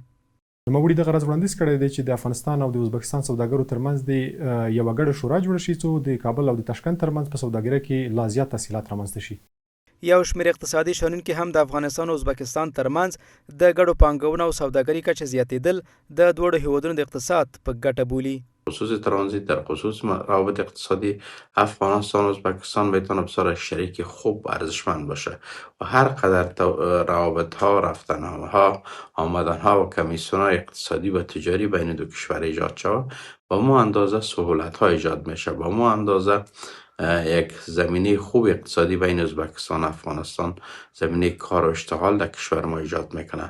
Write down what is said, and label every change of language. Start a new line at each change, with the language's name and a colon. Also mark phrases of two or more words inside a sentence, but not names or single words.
Pashto: نوموړي دغه راز وړاندیز کړی دی چې د افغانستان او د ازبکستان سوداګرو ترمنځ د یوه ګډه شورا جوړه شي څو د کابل او د تاشکند ترمنځ په سوداګرۍ کې لا زیات تسهیلات رامنځته شي. یو شمېر اقتصادي شنونکي هم د افغانستان او ازبکستان ترمنځ د ګډو پانګونو او سوداګرۍ کچه زیاتېدل د دواړو هیوادونو د اقتصاد په ګټه بولي.
Persian: خصوص ترانزیت در خصوص روابط اقتصادی افغانستان و ازبکستان میتونه بسیار شریک خوب و ارزشمند باشه و هر قدر روابط ها، رفتنامه ها، آمدن ها و کمیسیون های اقتصادی و تجاری بین دو کشور ایجاد شود با مو اندازه سهولت ها ایجاد میشه، با مو اندازه یک زمینه خوب اقتصادی بین ازبکستان و افغانستان، زمینه کار و اشتغال در کشور ما ایجاد میکنه.